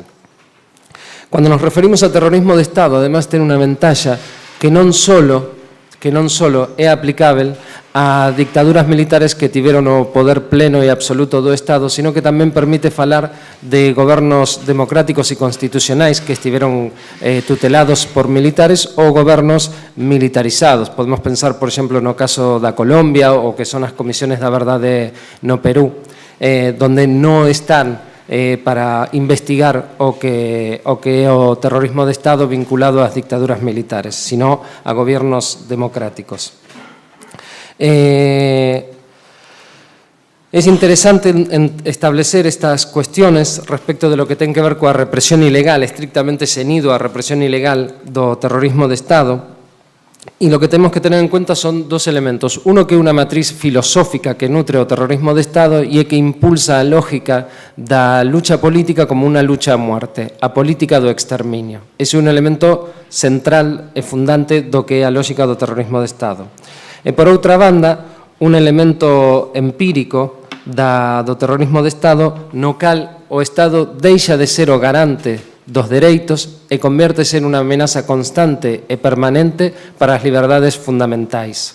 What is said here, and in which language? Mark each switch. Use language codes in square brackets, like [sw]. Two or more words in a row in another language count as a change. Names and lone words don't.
[gl] Cando nos referimos ao terrorismo de Estado, además, ten unha ventaxa que non solo é aplicável a dictaduras militares que tiveron o poder pleno e absoluto do Estado, sino que tamén permite falar de gobernos democráticos e constitucionais que estiveron tutelados por militares ou gobernos militarizados. Podemos pensar, por exemplo, no caso da Colombia ou que son as comisiones da verdade no Perú, donde non están para investigar o que é o terrorismo de Estado vinculado ás dictaduras militares, sino a gobiernos democráticos. [es] Es interesante establecer estas cuestiones respecto de lo que [gl] ten que ver coa represión ilegal, estrictamente ceñido a represión ilegal do terrorismo de Estado. [es] Y lo que tenemos que tener en cuenta son dos elementos. [gl] Uno, que é unha matriz filosófica que nutre o terrorismo de Estado e que impulsa a lógica da lucha política como unha lucha [es] a muerte, [gl] a política do exterminio. Ese é un elemento central e fundante do que é a lógica do terrorismo de Estado. E, por outra banda, un elemento empírico do terrorismo de Estado no cal o Estado deixa de ser o garante dos dereitos e convértese en unha amenaza constante e permanente para as liberdades fundamentais.